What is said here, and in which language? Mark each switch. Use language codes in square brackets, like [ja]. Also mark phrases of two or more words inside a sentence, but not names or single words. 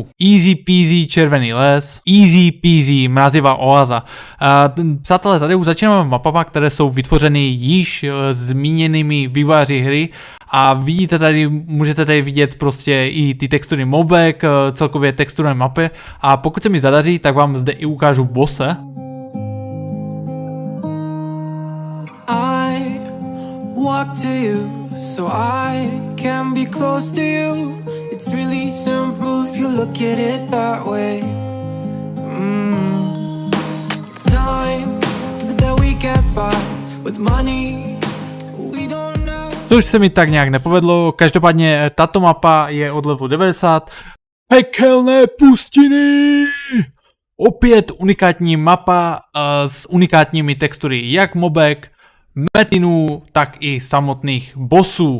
[en] Easy peasy [cs] červený les, [en] easy peasy [cs] mrazivá oáza. Přátelé, tady už začínáme mapama, které jsou vytvořeny již zmíněnými vývojáři hry a vidíte tady, můžete tady vidět prostě i ty textury mobek, celkově textury mapy a pokud se mi zadaří, tak vám zde i ukážu bosse. [en] I walk to you so I can be close to you. It's really simple if you look at it that way. Time that we get by with money we don't know. [cs] Což se mi tak nějak nepovedlo, každopádně tato mapa je od levelu 90. Pekelné pustiny! Opět unikátní mapa s unikátními textury jak mobek, metinů, tak i samotných bossů.